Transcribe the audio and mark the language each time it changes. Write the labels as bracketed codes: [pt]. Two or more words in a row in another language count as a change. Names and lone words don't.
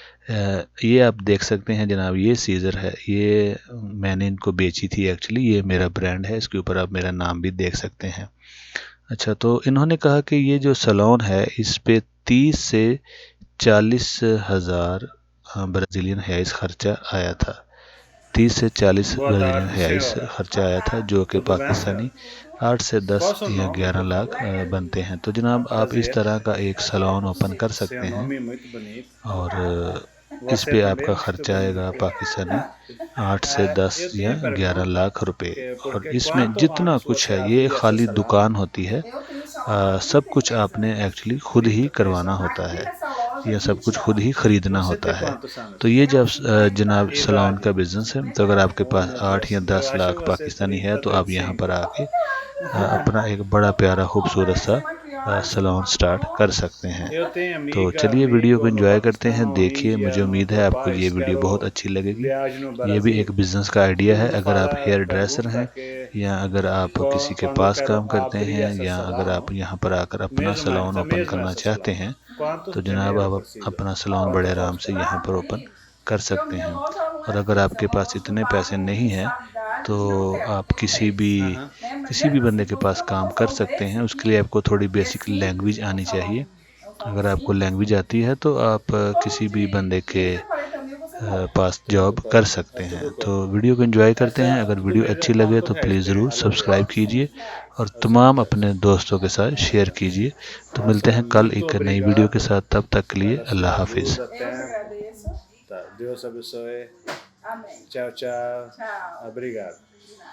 [hi] ये आप देख सकते हैं जनाब, ये सीज़र है, ये मैंने इनको बेची थी एक्चुअली, ये मेरा ब्रांड है, इसके ऊपर आप मेरा नाम भी देख सकते हैं। अच्छा, तो इन्होंने कहा कि ये जो सलोन है इस पे 30 से 40 हज़ार ब्राज़ीलियन हैइस खर्चा आया था। 30 से 40 [pt] Boa [hi] ब्राज़ीलियन [pt] tarde, [hi] हैइस [pt] senhora. [hi] खर्चा आया था, जो कि [pt] Tudo bem, senhora? [hi] पाकिस्तानी 8 से 10 [pt] Qual é o seu [hi] या [pt] nome, [hi] 11 [pt] por [hi] लाख [pt] favor? [hi] बनते हैं। तो जनाब आप इस [pt] Prazer. [hi] तरह का एक [en] salon open [hi] कर [pt] Seu [hi] सकते हैं [pt] nome é muito bonito. [hi] और इस [pt] Você [hi] पे [pt] também é [hi] आपका [pt] muito [hi] खर्चा आएगा [pt] bonito. [hi] पाकिस्तानी 8 से 10 [pt] Eu [hi] या [pt] tenho [hi] 11 [pt] pergunta, [hi] लाख रुपए। और [pt] porque [hi] इसमें [pt] quantos [hi] जितना [pt] anos [hi] कुछ [pt] você [hi] है ये [pt] abrir essa [hi] खाली [pt] salão? [hi] दुकान होती है, सब कुछ आपने एक्चुअली खुद ही [pt] 33 [hi] करवाना [pt] anos. [hi] होता है, यह सब कुछ खुद ही खरीदना [pt] Você [hi] होता [pt] tem [hi] है। [pt] quantos anos? [hi] तो ये जब जनाब सलोन [pt] Idade? [hi] का बिजनेस है, तो अगर आपके [pt] Oh, [hi] पास [pt] meu [hi] 8 या [pt] Deus. Eu [hi] 10 [pt] acho [hi] लाख [pt] você [hi] पाकिस्तानी है, [pt] 30 [hi] तो [pt] para [hi] आप यहाँ [pt] 35. [hi] पर आके अपना एक बड़ा प्यारा खूबसूरत सा [en] salon start [hi] कर सकते हैं। [pt] Eu tenho [hi] तो [pt] amiga, [hi] चलिए वीडियो को [pt] amigo no [hi] एंजॉय करते हैं, [pt] Paquistão, [hi] देखिए, [pt] Índia, [hi] मुझे [pt] no [hi] उम्मीद है [pt] teu [hi] आपको ये [pt] país. [hi] वीडियो बहुत [pt] Quero [hi] अच्छी लगेगी। [pt] viagem no [hi] ये भी [pt] Brasil. [hi] एक बिज़नेस का आइडिया [pt] Tudo [hi] है, [pt] me [hi] अगर आप [pt] fala, [en] hair dresser [pt] pergunta [hi] हैं [pt] que [hi] या अगर आप किसी के [pt] quando eu [hi] पास [pt] quero [hi] काम करते [pt] abrir [hi] हैं [pt] essa [hi] या अगर आप [pt] salão, [hi] यहाँ पर आकर अपना [en] salon open [pt] mesmo [hi] करना [pt] essa [hi] चाहते [pt] salão, [hi] हैं, [pt] quanto [hi] तो जनाब [pt] dinheiro [hi] आप [pt] precisa? [hi] अपना सलोन बड़े [pt] Quanto [hi] आराम से [pt] custa? [hi] यहाँ पर ओपन कर सकते हैं। और अगर आपके पास इतने पैसे नहीं हैं, तो आप [pt] Aham. [hi] किसी भी बंदे के पास काम कर सकते हैं। उसके लिए आपको थोड़ी [en] basic language [hi] आनी चाहिए। अगर आपको लैंग्वेज आती है तो आप किसी भी बंदे के पास जॉब कर सकते हैं। [pt] Tudo [hi] तो [pt] bem. [hi] वीडियो को एंजॉय करते हैं। [pt] Essa [hi] अगर वीडियो [pt] domingo [hi] अच्छी लगे [pt] quanto [hi] तो प्लीज़ [pt] resta [hi] ज़रूर [pt] aluguel? [hi] सब्सक्राइब कीजिए और [pt] Aos [hi] तमाम [pt] aluguéis. [hi] अपने दोस्तों के साथ शेयर कीजिए। तो [pt] Tá, [hi] मिलते [pt] senhora, [hi] हैं कल [pt] muito [hi] एक नई वीडियो के [pt] obrigado [hi] साथ, तब तक के लिए [pt] pela [hi] अल्लाह [pt] sua [hi] हाफिज़। [pt] ajuda, tempo. Tá, Deus abençoe. Tchau, tchau. Obrigado.